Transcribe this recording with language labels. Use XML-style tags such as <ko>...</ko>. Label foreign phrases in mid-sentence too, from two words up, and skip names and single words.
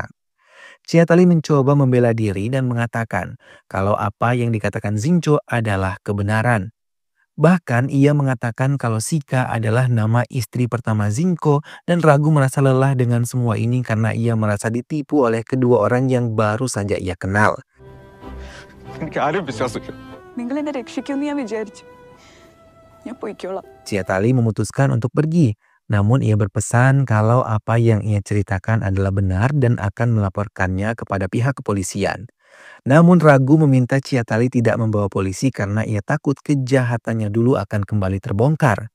<id>Chiatali mencoba membela diri dan mengatakan kalau apa yang dikatakan Zincho adalah kebenaran. Bahkan ia mengatakan kalau Sika adalah nama istri pertama Zincho dan Ragu merasa lelah dengan semua ini karena ia merasa ditipu oleh kedua orang yang baru saja ia kenal.</id> <ml>എനിക്ക് ആരും വിശ്വാസമില്ല. നിങ്ങൾ എന്നെ രക്ഷിക്കുമെന്ന് ഞാൻ വിചാരിച്ചു. ഞാൻ പൊയ്ക്കോളാം.</ml> <id>Chiatali memutuskan untuk pergi. Namun ia berpesan kalau apa yang ia ceritakan adalah benar dan akan melaporkannya kepada pihak kepolisian. Namun Ragu meminta Chiatali tidak membawa polisi karena ia takut kejahatannya dulu akan kembali terbongkar.</id>